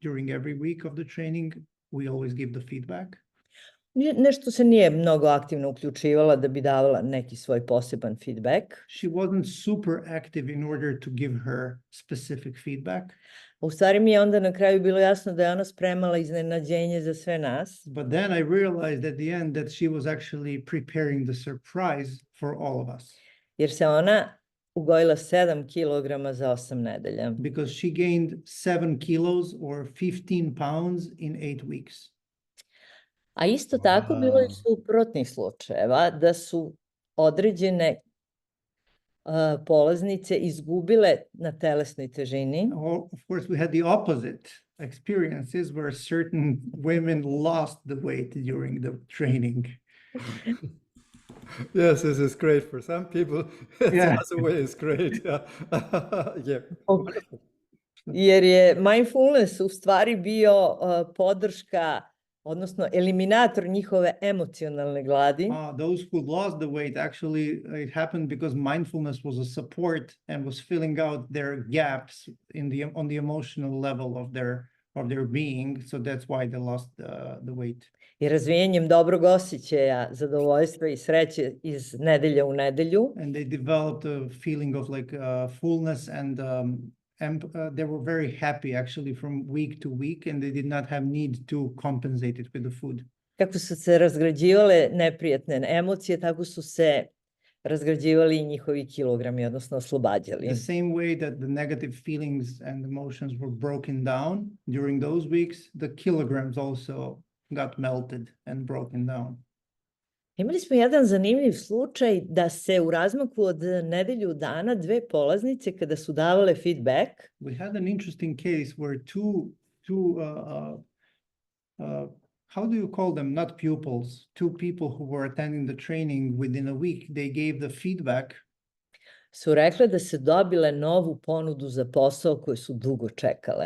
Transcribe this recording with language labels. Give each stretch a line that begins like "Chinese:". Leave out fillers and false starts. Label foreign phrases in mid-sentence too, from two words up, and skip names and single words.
English: During every week of the training, we always give the feedback.
Serbian: Nešto se nije mnogo aktivno uključivala da bi davala neki svoj poseban feedback.
English: She wasn't super active in order to give her specific feedback.
Serbian: U stvari mi je onda na kraju bilo jasno da je ona spremala iznenađenje za sve nas.
English: But then I realized at the end that she was actually preparing the surprise for all of us.
Serbian: Jer se ona ugojila 7 kilograma za 8 nedelja.
English: Because she gained 7 kilos or 15 pounds in 8 weeks.
Serbian: A isto tako bilo je suprotnih slučajeva da su određene polaznice izgubile na telesnoj težini.
English: Of course, we had the opposite experiences where certain women lost the weight during the training. Yes, this is great for some people. Yeah. The other way is great. Yeah.
Serbian: Jer je mindfulness u stvari bio podrška, odnosno eliminator njihove emocionalne gladi.
English: Those who lost the weight, actually, it happened because mindfulness was a support and was filling out their gaps on the emotional level of their being. So that's why they lost the weight.
Serbian: I razvijanjem dobrog osjećaja, zadovoljstva i sreće iz nedelje u nedelju.
English: And they developed a feeling of like fullness and they were very happy actually from week to week, and they did not have need to compensate it with the food.
Serbian: Kako su se razgrađivale neprijatne emocije, tako su se razgrađivali i njihovi kilogrami, odnosno oslobađali.
English: The same way that the negative feelings and emotions were broken down during those weeks, the kilograms also got melted and broken down.
Serbian: Imali smo jedan zanimljiv slučaj da se u razmaku od nedelju dana dve polaznice kada su davale feedback.
English: We had an interesting case where two how do you call them? Not pupils, two people who were attending the training within a week, they gave the feedback.
Serbian: Su rekle da se dobile novu ponudu za posao koju su dugo čekale.